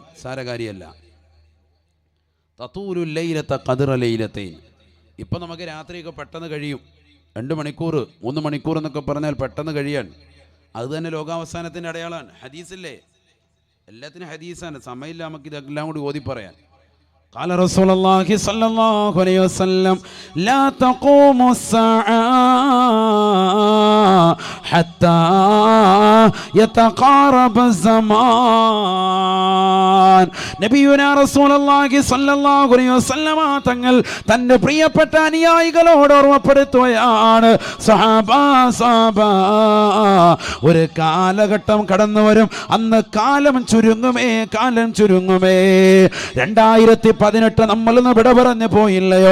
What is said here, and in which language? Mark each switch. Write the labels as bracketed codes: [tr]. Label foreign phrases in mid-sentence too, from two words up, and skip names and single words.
[ml] സാരകാരിയല്ല. [ar] تطول الليلة قدر ليلتين. [ml] ഇപ്പം നമുക്ക് രാത്രിയൊക്കെ പെട്ടെന്ന് കഴിയും. 2 മണിക്കൂർ 3 മണിക്കൂർ എന്നൊക്കെ പറഞ്ഞാൽ പെട്ടെന്ന് കഴിയാൻ. അത് തന്നെ ലോകാവസാനത്തിൻ്റെ അടയാളമാണ്. ഹദീസില്ലേ? എല്ലാത്തിനും ഹദീസാണ്. സമയമില്ല നമുക്ക് ഇതെല്ലാം കൂടി ഓതി പറയാൻ. [ar] قال رسول الله صلى الله عليه وسلم لا تقوم الساعة حتى يتقارب الزمان. نبينا رسول الله صلى الله عليه وسلم [ml] തങ്ങൾ തന്റെ പ്രിയപ്പെട്ട അനുയായികളോട് ഓർമ്മപ്പെടുത്തുകയാണ്, സഹാബാ ഒരു കാലഘട്ടം കടന്നു വരും. അന്ന് കാലം ചുരുങ്ങുമേ. 2018 നമ്മളിന്ന് വിട പറഞ്ഞു പോയില്ലയോ?